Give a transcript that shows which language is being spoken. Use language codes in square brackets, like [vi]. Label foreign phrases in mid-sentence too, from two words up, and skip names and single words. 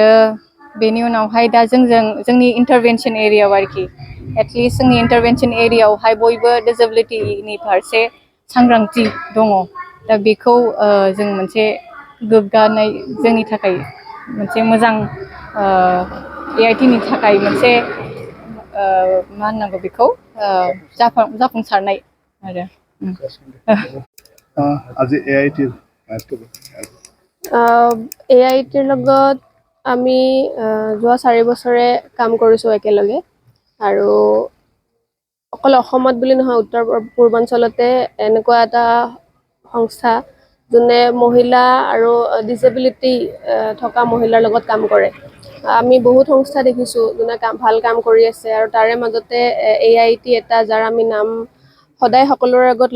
[brx] बेनि उनावहाय दा जोंनि इन्टारभेनसन एरियायाव आरोखि एटलिस्ट जोंनि इन्टारभेनसन एरियायावहाय बयबो डिसेबिलिटिनि फारसे सांग्रांथि दङ दा बेखौ जों मोनसे गोग्गानाय जोंनि थाखाय मोनसे मोजां AIT नि थाखाय मोनसे मा होननांगौ बेखौ जाफुंसारनाय आरो [as] আজি AIT AIT লগত আমি যোৱা 4 বছৰে কাম কৰিছোঁ একেলগে আৰু অকল অসমত বুলি নহয় উত্তৰ পূৰ্বাঞ্চলতে এনেকুৱা এটা সংস্থা যোনে মহিলা আৰু ডিসেবিলিটি থকা মহিলাৰ লগত কাম কৰে আমি বহুত সংস্থা দেখিছোঁ যোনে ভাল কাম কৰি আছে আৰু তাৰে মাজতে AIT এটা যাৰ আমি নাম সদায় সকলোৰে আগত